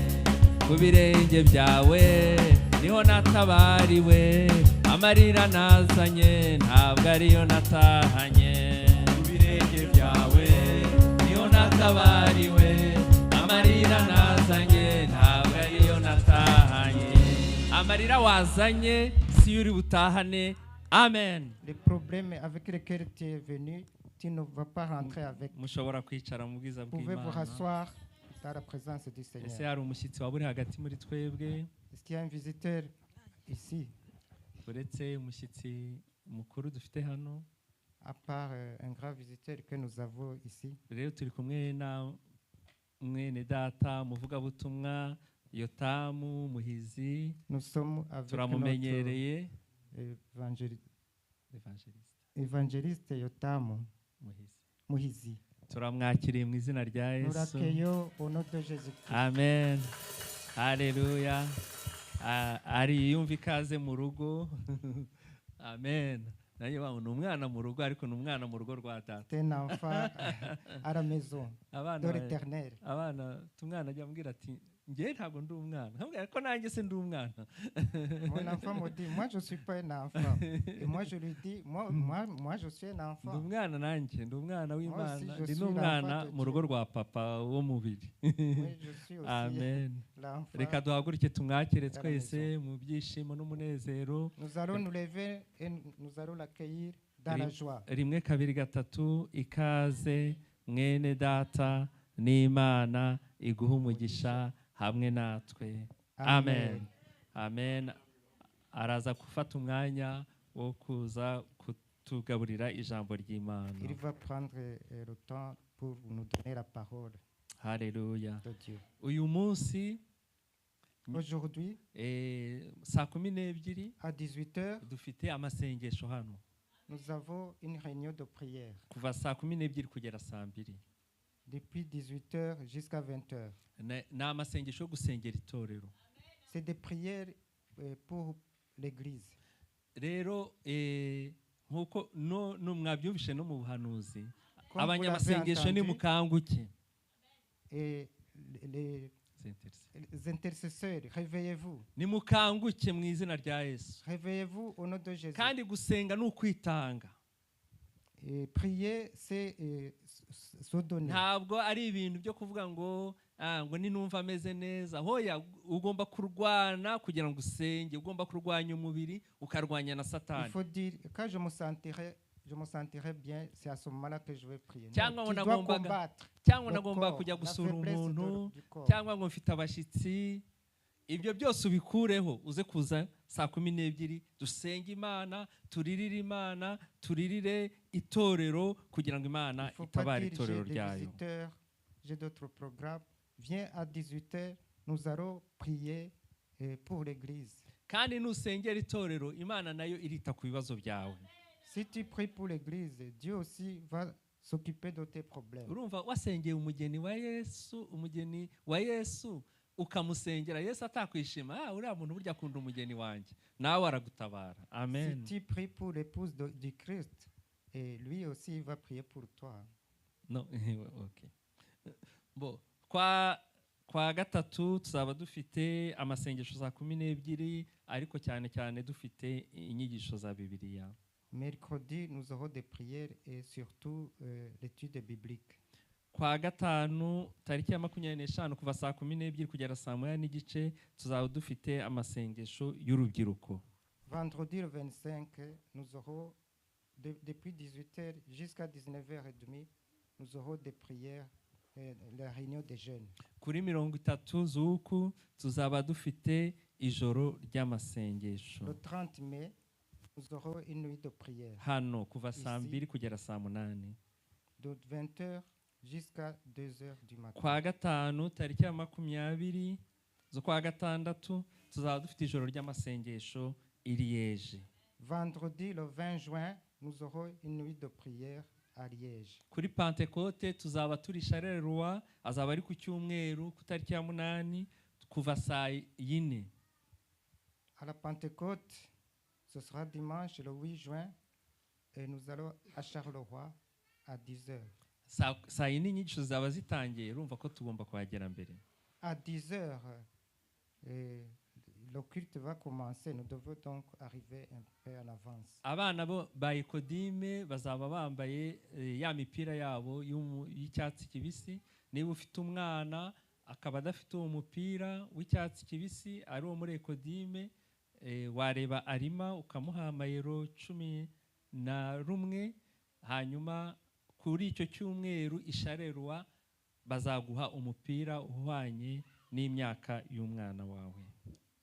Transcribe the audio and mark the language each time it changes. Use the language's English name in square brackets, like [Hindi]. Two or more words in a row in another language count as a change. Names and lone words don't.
[Kinyarwanda] Ku birenge byawe niho natabariwe, amarira nazanye ntabwo ariyo natahanye. Ku birenge byawe niho natabariwe, amarira nazanye ntabwo ariyo natahanye. Amarira wazanye si yuri butahane. Amen. [French] Les problèmes avec lesquels tu es venu, tu ne vas pas rentrer avec. [Kinyarwanda] Mushobora kwicara mu bwiza [French] Vous pouvez vous [Kinyarwanda] bw'Imana. [French] rasseoir dans la présence du Seigneur. [Kinyarwanda] Ese hari umushyitsi waba uri hagati muri twebwe? [French] Est-ce qu'il y a un visiteur ici? [Kinyarwanda] uretse umushyitsi mukuru dufite hano, [French] à part un grand visiteur que nous avons ici, [Kinyarwanda] rero turi kumwe na mwene data muvugabutumwa Yotamu Muhizi, [French] nous sommes avec notre [Kinyarwanda] turamumenyereye [French] évangéliste Yotamu Muhizi. [Kinyarwanda] Turamwakiriye mu izina rya [French] Nous [Kinyarwanda] Yesu. [French] l'accueillons au nom de Jésus-Christ. [Kinyarwanda] Amen. Haleluya. Ari yumva ikaze mu rugo. Amen. Nanjye bangu ni umwana mu rugo, ariko ni umwana mu rugo rwa data. [French] C'est un enfant à la maison de l'Éternel. [Kinyarwanda] Abana tumwana ajya ambwira ati njye ntabwo ndi umwana. Nkabwira ko nanjye se ndi umwana. [French] Mon enfant me dit, moi je ne suis pas un enfant. Et moi je lui dis, moi je suis un enfant. [Kinyarwanda] Ndi umwana nanjye, ndi umwana w'Imana, ndi n'umwana mu rugo rwa papa wo mubiri. Amen. Reka duhaguruke tumwakire twese mu byishimo n'umunezero. [French] Nous allons nous lever et nous allons l'accueillir dans la joie. [Kinyarwanda] Rimwe kabiri gatatu, ikaze mwene data n'Imana iguha umugisha hamwe natwe. Amen. Amen. Araza gufata umwanya wo kuza kutugaburira ijambo ry'Imana. [French] Il va prendre le temps pour nous donner la parole. [Kinyarwanda] Haleluya. [French] De Dieu. [Kinyarwanda] Uyu munsi [French] aujourd'hui [Kinyarwanda] saa 12 [French] à 18h [Kinyarwanda] dufite amasengesho hano. [French] Nous avons une réunion de prière. [Kinyarwanda] Kuva saa 12 kugera saa 2. [French] Depuis 18h jusqu'à 20h. [Kinyarwanda] Na amasengesho yo gusengera itorero. [French] C'est des prières pour l'église. [Kinyarwanda] Rero nkuko no mwabyumvishe no mu buhanuzi, abanyamasengesho ni mukanguke. [French] Et les intercesseurs, réveillez-vous. [Kinyarwanda] Ni mukanguke mu izina rya Yesu. [French] Réveillez-vous au nom de Jésus. [Kinyarwanda] Kandi gusenga ni ukwitanga. [French] Prier c'est se donner. [Kinyarwanda] Ntabwo ari ibintu byo kuvuga ngo ninumva ameze neza. Hoya, ugomba kurwana kugira ngo usenge, ugomba kurwanya umubiri ukarwanya na Satani. [French] Il faut dire quand je me sentirai bien, c'est à ce moment-là que je vais prier. [Kinyarwanda] Cyangwa nagomba kujya gusura umuntu, cyangwa ngo mfite abashyitsi. Ibyo byose ubikureho, uze kuza saa 12 dusenge Imana, turirire Imana, turirire itorero kugira ngo Imana itabare itorero ryayo. [French] J'ai d'autres programmes. Viens à 18h, nous allons prier pour l'église. [Kinyarwanda] Kandi nusengera itorero, Imana nayo irita ku bibazo byawe. [French] Si tu pries pour l'église, Dieu aussi va s'occuper de tes problèmes. [Kinyarwanda] Urumva wasengeye umugeni wa Yesu, ukamusengera Yesu atakwishima, uriya muntu burya akunda umugeni wanjye, nawe aragutabara. Amen. [French] Si tu pries pour l'épouse du Christ, et lui aussi va prier pour toi. [English] No, okay. [Kinyarwanda] Bo kwa gatatu tuzaba dufite amasengesho za 12, ariko cyane cyane dufite inyigisho za Bibiliya. [French] Mercredi, nous aurons des prières et surtout l'étude biblique. [Kinyarwanda] Kwa gatanu tariki ya 25 kuva saa 12 kugera saa 1:30 tuzaba dufite amasengesho y'urubyiruko. [French] Vendredi le 25, nous aurons depuis 18h jusqu'à 19h30, nous aurons des prières, la réunion des jeunes. [Kinyarwanda] Kuri 30 z'uku tuzaba dufite ijoro ry'amasengesho. [French] Le 30 mai, nous aurons une nuit de prière. [Kinyarwanda] Hano kuva saa 2 kugera saa 8. [French] De 20h jusqu'à 2h du matin. [Kinyarwanda] Kwa gatanu tariki ya 20 zo kwa gatandatu tuzaba dufite ijoro ry'amasengesho i Liège. [French] Vendredi le 20 juin, nous aurons une nuit de prière à Liège. [Kinyarwanda] Kuri Pentecote tuzaba turi Charleroi, azaba ari ku cyumweru ku tariki ya 8 kuva saa 4. [French] À la Pentecôte, ce sera dimanche le 8 juin et nous allons à Charleroi à 10h. [Kinyarwanda] Saa 4 inyigisho zaba zitangiye, urumva ko tugomba kuhagera mbere. [French] À 10h, le culte va commencer. Nous devons donc arriver un peu en avance. [Kinyarwanda] Abana bo ba Ekodime bazaba bambaye ya mipira yabo y'icyatsi kibisi. Niba ufite umwana akaba adafite uwo mupira w'icyatsi kibisi ari uwo muri Ekodime, wareba Arima ukamuha amayero 11, hanyuma kuri icyo cyumweru isharerwa bazaguha umupira uhwanye n'imyaka y'umwana wawe.